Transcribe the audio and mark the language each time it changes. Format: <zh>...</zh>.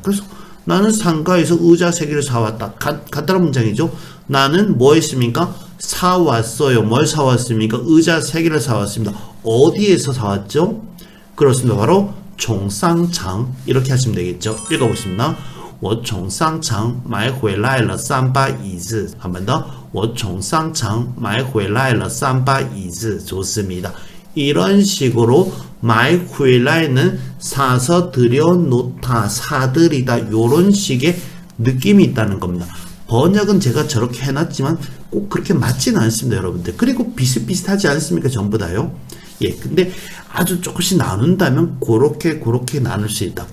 <ko>그래서 나는 상가에서 의자 3개를 사왔다. 간단한 문장이죠. 나는 뭐 했습니까? 사왔어요. 뭘 사왔습니까? 의자 3개를 사왔습니다. 어디에서 사왔죠? 그렇습니다. 바로 종상장. 이렇게 하시면 되겠죠. 읽어보십니다.</ko> <zh>我从商场买回来了3把椅子.</zh> <ko>한 번 더.</ko> <zh>我从商场买回来了3把椅子.</zh> <ko>좋습니다. 이런 식으로 买回来는 사서 들여놓다, 사들이다, 요런 식의 느낌이 있다는 겁니다. 번역은 제가 저렇게 해놨지만 꼭 그렇게 맞지는 않습니다, 여러분들. 그리고 비슷비슷하지 않습니까? 전부 다요. 예, 근데 아주 조금씩 나눈다면 그렇게 나눌 수 있다.</ko>